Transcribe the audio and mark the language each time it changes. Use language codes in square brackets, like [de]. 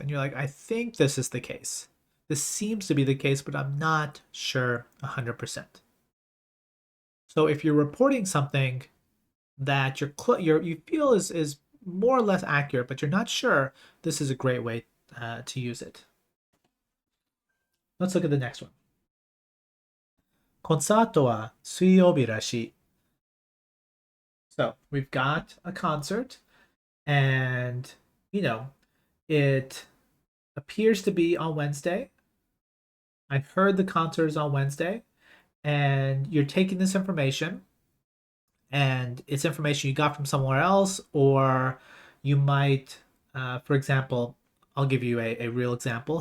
[en] And you're like, I think this is the case. This seems to be the case, but I'm not sure 100%. So if you're reporting something that you feel is more or less accurate, but you're not sure, this is a great way to use it. Let's look at the next one. [ja] コンサートは水曜日らしい. [en] So we've got a concert and, it appears to be on Wednesday. I've heard the concert is on Wednesday, and you're taking this information and it's information you got from somewhere else, or you might, for example, I'll give you a real example.